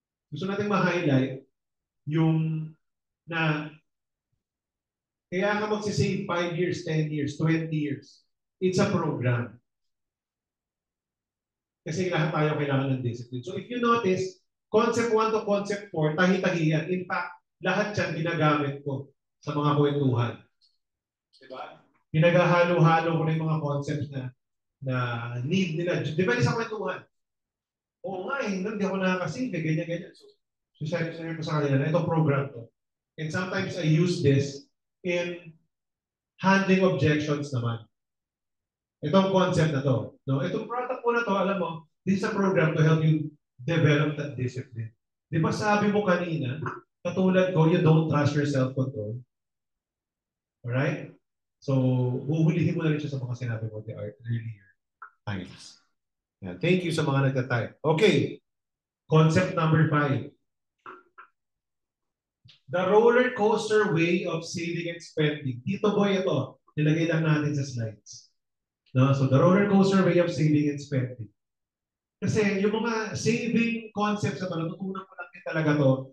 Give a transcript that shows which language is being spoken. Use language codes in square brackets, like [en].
[tl] Gusto natin ma-highlight yung na kaya ka magsisave 5 years, 10 years, 20 years. [en] It's a program. [tl] Kasi lahat tayo kailangan ng discipline. [en] So if you notice, concept 1 to concept 4, tahi-tahiyan. In fact, [tl] lahat yan ginagamit ko sa mga kwentuhan. Diba? Pinaghahalo-halo ko na yung mga concepts na need nila. Depende sa kwentuhan. Oo nga eh, hindi ako nakakasave, ganyan-ganyan. So share ko sa kanila na itong program to. [en] And sometimes I use this in handling objections [tl] naman. Itong concept na to. No? Itong product po na to, alam mo, [en] this is a program to help you develop that discipline. [tl] Di ba sabi mo kanina, katulad ko, [en] you don't trust your self-control. Alright? [tl] So, huhulihin mo na rin siya sa mga sinabi mo earlier times. [en] Yeah, thank you [tl] sa mga nagtatype. [en] Okay. Concept number 5. The roller coaster way of saving and spending. Tito Boy ito. [tl] Nilagay lang natin sa slides. [en] No? So, the roller coaster way of saving and spending. [tl] Kasi yung mga saving concepts na ito, natutunan ko lang din talaga to.